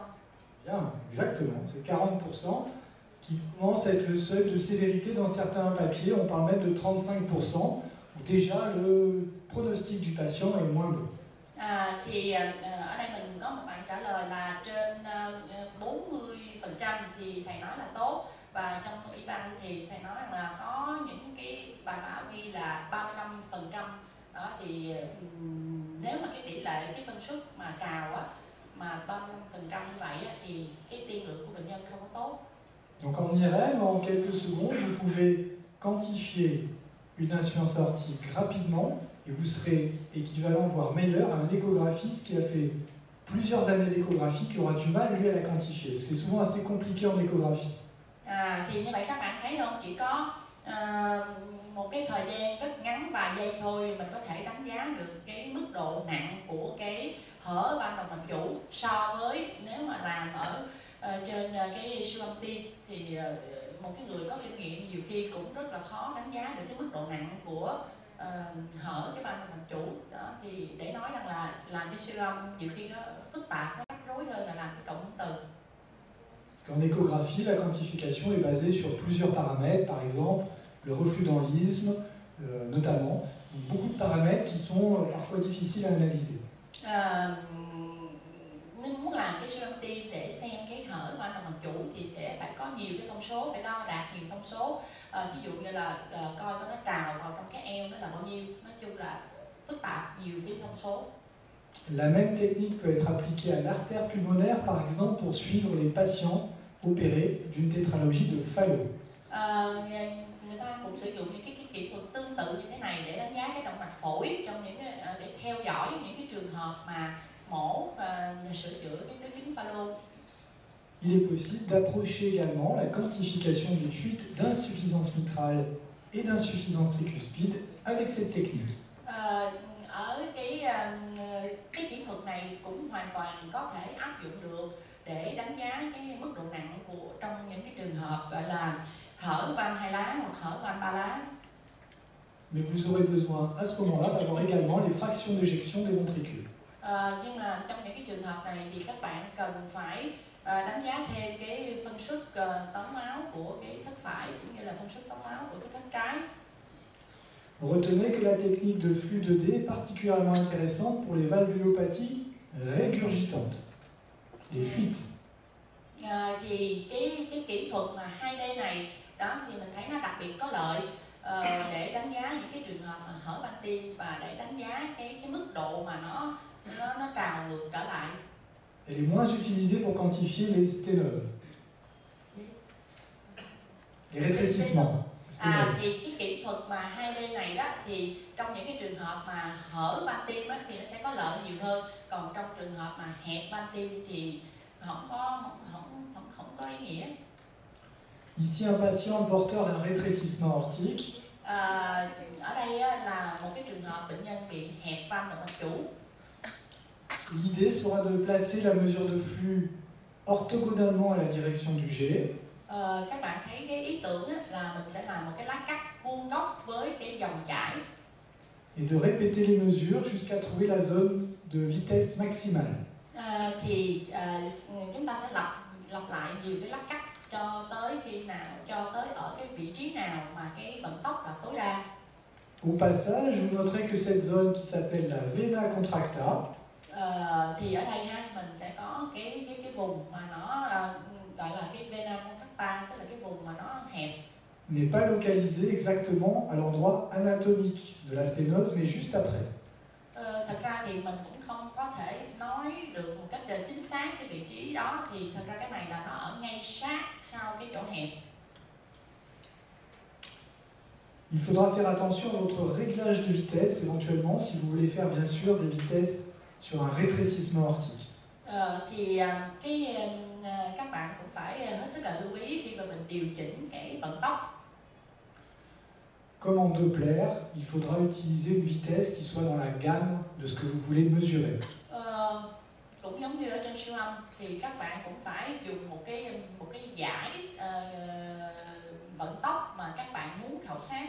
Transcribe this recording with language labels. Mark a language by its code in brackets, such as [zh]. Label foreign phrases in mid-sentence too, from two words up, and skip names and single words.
[fr] Bien, exactement, c'est 40% qui commence à être le seuil de sévérité. Dans certains papiers, on parle même de 35%, où déjà le pronostic du patient est moins bon. [vi] Thì ở đây mình có một bạn trả lời là trên 40% thì thầy nói là tốt, và trong ủy ban thì thầy nói rằng là có những cái bài báo ghi là 35%. Đó thì nếu mà cái tỷ lệ cái phân suất mà trào mà 35% như vậy thì cái tiên lượng của bệnh nhân không có tốt. [fr] Donc en IRM, en quelques secondes, vous pouvez quantifier une insuffisance aortique rapidement et vous serez équivalent, voire meilleur, à un échographiste qui a fait plusieurs années d'échographie, qui aura du mal, lui, à la quantifier. C'est souvent assez compliqué en échographie. [vi] Thì như vậy các bạn thấy không, chỉ có một cái thời gian rất ngắn vài giây thôi mình có thể đánh giá được cái mức độ nặng của cái hở van động mạch chủ, so với nếu mà làm ở trên cái siêu âm tim thì một cái người có kinh nghiệm nhiều khi cũng rất là khó đánh giá được cái mức độ nặng của hở cái van động mạch chủ. Đó thì để nói rằng là làm cái siêu âm nhiều khi nó phức tạp, nó rắc rối hơn là làm cái cộng hưởng từ. [fr] En échographie, la quantification est basée sur plusieurs paramètres, par exemple le reflux d'enlisme, notamment, donc beaucoup de paramètres qui sont parfois difficiles à analyser. [vi] Nếu muốn làm cái siêu âm tim để xem cái hở van động mạch chủ thì sẽ phải có nhiều cái thông số, phải đo đạt nhiều thông số. Ví dụ như là coi nó trào vào trong cái eo nó là bao nhiêu, nói chung là phức tạp, nhiều cái thông số. [fr] La même technique peut être appliquée à l'artère pulmonaire, par exemple, pour suivre les patients opérés d'une tétralogie de Fallot. [vi] Người ta cũng sử dụng những cái kỹ thuật tương tự như thế này để đánh giá cái động mạch phổi trong những để theo dõi những cái trường hợp mà mổ và sửa chữa cái kính Fallot. [fr] Il est possible d'approcher également la quantification des fuites d'insuffisance mitrale et d'insuffisance tricuspide avec cette technique. [vi] Ở cái kỹ thuật này cũng hoàn toàn có thể áp dụng được để đánh giá cái mức độ nặng của trong những cái trường hợp gọi là hở van 2 lá hoặc hở van 3 lá. [fr] Mais vous aurez besoin à ce moment-là d'avoir également les fractions d'éjection des ventricules. [vi] Nhưng mà trong những cái trường hợp này thì các bạn cần phải đánh giá thêm cái phân suất tống máu của cái thất phải cũng như là phân suất tống máu của cái thất trái. [fr] Retenez que la technique de flux 2D est particulièrement intéressante pour les valvulopathies régurgitantes, les fuites. [vi] Thì cái kỹ thuật mà 2D này đó thì mình thấy nó đặc biệt có lợi để đánh giá những cái trường hợp mà hở van tim và để đánh giá cái mức độ mà nó trào ngược trở lại. [fr] Elle est moins utilisée pour quantifier les sténoses, les rétrécissements. [vi] Thì cái kỹ thuật mà 2D này đó thì trong những cái trường hợp mà hở van tim á, thì nó sẽ có lợi nhiều hơn, còn trong trường hợp mà hẹp van tim thì không có ý nghĩa. [fr] Ici un patient porteur d'un rétrécissement aortique. [vi] Ở đây là một cái trường hợp bệnh nhân bị hẹp van động mạch chủ. [fr] L'idée sera de placer la mesure de flux orthogonalement à la direction du G. [vi] Các bạn thấy cái ý tưởng là mình sẽ làm một cái lá cắt vuông góc với cái dòng chảy. [fr] Et de répéter les mesures jusqu'à trouver la zone de vitesse maximale. [vi] Chúng ta sẽ lặp lại nhiều cái lá cắt cho tới khi nào, cho tới ở cái vị trí nào mà cái vận tốc là tối đa. [fr] Au passage, vous noterez que cette zone qui s'appelle la [la] vena contracta. [vi] Thì ở đây mình sẽ có cái vùng mà nó gọi là cái [la] vena contracta, [vi] tức là cái vùng mà nó hẹp. [fr] N'est pas localisée exactement à l'endroit anatomique de la sténose, mais juste après. [vi] Thật ra thì mình cũng không có thể nói được một cách chính xác cái vị trí đó, thì thật ra cái này là nó ở ngay sát sau cái chỗ hẹp. [fr] Il faudra faire attention à votre réglage de vitesse, éventuellement, si vous voulez faire bien sûr des vitesses sur un rétrécissement aortique. [vi] Các bạn cũng phải hết sức là lưu ý khi mà mình điều chỉnh cái vận tốc. [fr] Comme en Doppler, il faudra utiliser une vitesse qui soit dans la gamme de ce que vous voulez mesurer. [vi] Cũng giống như ở trên siêu âm thì các bạn cũng phải dùng một cái giải vận tốc mà các bạn muốn khảo sát.